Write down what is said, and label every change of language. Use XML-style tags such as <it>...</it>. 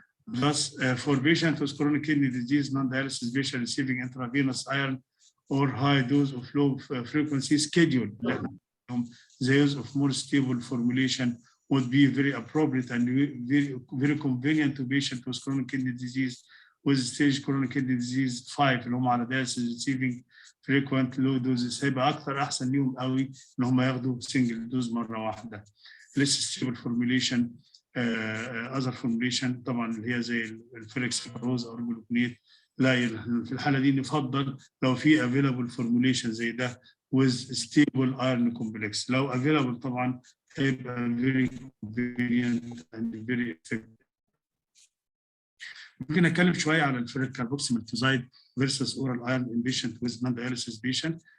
<en>Thus, for patients with chronic kidney disease, non-dialysis patient receiving intravenous iron or high dose of low frequency schedule, the use of more stable formulation would be very appropriate and very convenient to patients with chronic kidney disease with stage chronic kidney disease 5</en> <ar>اللي هم</ar> <en>على dialysis receiving frequent low doses.</en> <ar>هيبقى اكثر احسن ليهم قوي ان هم ياخدوا سنجل دوز مره واحده.</ar> <en>less stable formulation other formulation</en> <ar>طبعا اللي هي زي الفيريك سيتروز او الجلوكونيت. لا في الحاله دي نفضل لو في</ar> <en>available formulation</en> <ar>زي ده</ar> <en>with stable iron complex. لو available طبعا هيبقى very convenient and very effective.</en> <ar>ممكن اتكلم شويه على الفيريك كاربوكسيمالتوزايد</ar> <en>versus oral iron in patient with non-dialysis patient.</en>